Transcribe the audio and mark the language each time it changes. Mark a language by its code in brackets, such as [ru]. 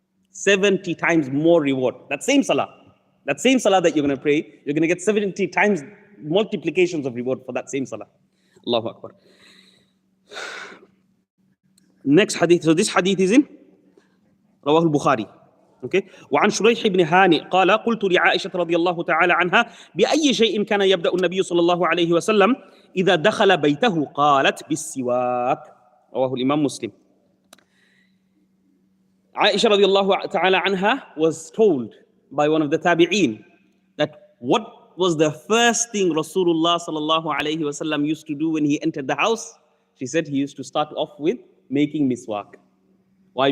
[en] 70 times more reward. That same salah that you're going to pray, you're going to get 70 times multiplications of reward for that same salah. Allahu Akbar. Next hadith. So this hadith is in [ar] رواه البخاري. [en] Okay. [ar] وعن شريح بن هانئ قال قلت لعائشة رضي الله تعالى عنها بأي شيء كان يبدأ النبي صلى الله عليه وسلم إذا دخل بيته قالت بالسواك. رواه الإمام مسلم. [en] Aisha radiallahu ta'ala anha was told by one of the tabi'een that what was the first thing Rasulullah sallallahu alayhi wasallam used to do when he entered the house? She said he used to start off with making miswak. Why?